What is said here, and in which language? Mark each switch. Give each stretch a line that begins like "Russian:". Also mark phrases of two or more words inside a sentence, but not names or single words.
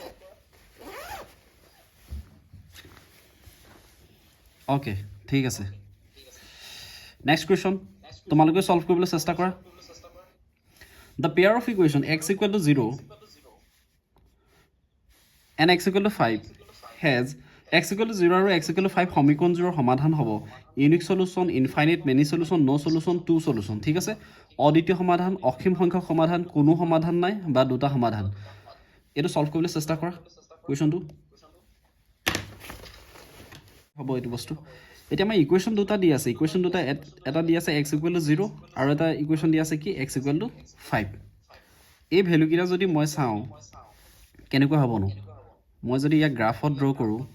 Assamese: ওকে ঠিক আছে
English: next question
Assamese: তোমালোকে সলভ কৰিবলৈ চেষ্টা কৰা
English: the pair of equation x equal to 0 and x equal to 5 has x equal to 0
Assamese: আৰু
English: x equal to 5
Assamese: সমীকৰণটোৰ সমাধান হ'ব
English: unique solution infinite many solution no solution two solution
Assamese: ঠিক আছে অদ্বিতীয় সমাধান অসীম সংখ্যক সমাধান কোনো সমাধান নাই বা দুটা সমাধান এটো সলভ কৰিবলৈ চেষ্টা কৰা কোৱেশ্চনটো হ'ব এইটো বস্তু এতিয়া আমাৰ ইকুৱেশ্যন দুটা দি আছে ইকুৱেশ্যন দুটা এটা দি আছে x = 0 আৰু এটা ইকুৱেশ্যন দি আছে কি x = 5 এই ভ্যালুকেইটা যদি মই চাওঁ কেনেকুৱা হ'বনো মই যদি ইয়াক
English: graph draw
Assamese: কৰোঁ